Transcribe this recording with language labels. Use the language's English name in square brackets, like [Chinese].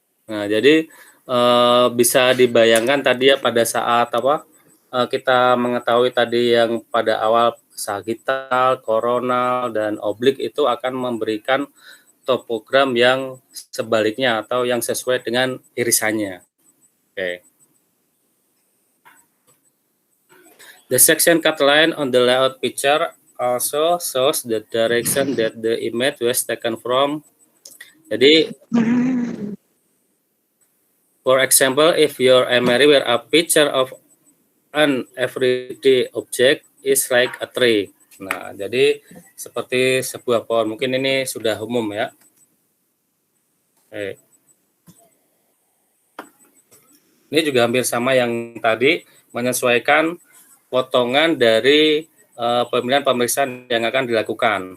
[Indonesian] Nah, jadi bisa dibayangkan tadi ya pada saat kita mengetahui tadi yang pada awal sagittal, koronal, dan oblik itu akan memberikan topogram yang sebaliknya atau yang sesuai dengan irisannya. Oke. [English] The section cut line on the layout picture also shows the direction that the image was taken from. Jadi, for example, if your MRI were a picture of an everyday object is like a tree. [Indonesian] Nah, jadi seperti sebuah pohon. Mungkin ini sudah umum ya. Oke. Ini juga hampir sama yang tadi, menyesuaikan potongan dari pemilihan pemeriksaan yang akan dilakukan.